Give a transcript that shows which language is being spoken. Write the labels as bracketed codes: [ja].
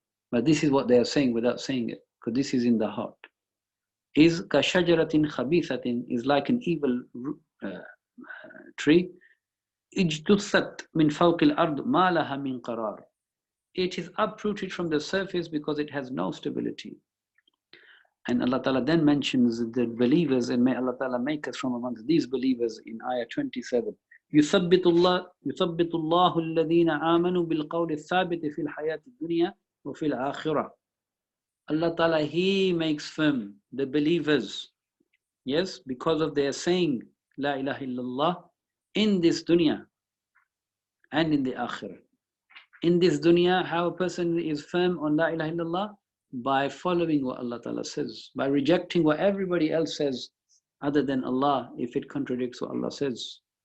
[en] But this is what they are saying without saying it, because this is in the heart. Is [ar] kashajaratin khabithatin, [en] is like an evil tree. [ar] Ijtusat min fawqil ard ma laha min qarar. [en] It is uprooted from the surface because it has no stability. And Allah Ta'ala then mentions the believers, and may Allah Ta'ala make us from amongst these believers in ayah 27. [ar] يثبت الله الذين آمنوا بالقول الثابت في الحياة الدنيا وفي الآخرة. [en] Allah Ta'ala, He makes firm the believers, yes, because of their saying La ilaha illallah in this dunya and in the akhirah. In this dunya, how a person is firm on La ilaha illallah? By following what Allah Ta'ala says, by rejecting what everybody else says other than Allah if it contradicts what Allah says.